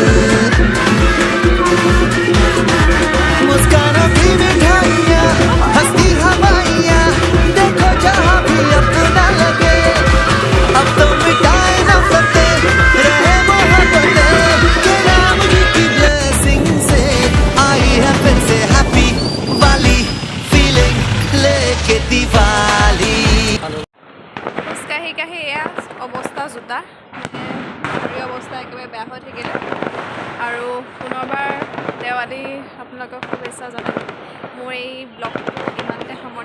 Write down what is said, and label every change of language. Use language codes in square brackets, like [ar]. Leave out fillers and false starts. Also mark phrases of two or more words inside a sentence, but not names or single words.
[hi] मुस्कानों की मिठाइयाँ, हंसती हवाइयाँ, देखो जहाँ भी अपना लगे, अब तो मिटाए नफरतें रहे मोहब्बतें, के राम जी की ब्लेसिंग से आई है फिर से हैप्पी वाली फीलिंग, लेके दिवाली। [as] খোজকাঢ়ি কাঢ়ি এয়া অৱস্থা জোতা, ভৰি অৱস্থা একেবাৰে বেয়া হৈ থাকিলে। আৰু পুনৰবাৰ দেৱালী আপোনালোকক শুভেচ্ছা জনালোঁ। মোৰ এই ব্লগটো ইমানতে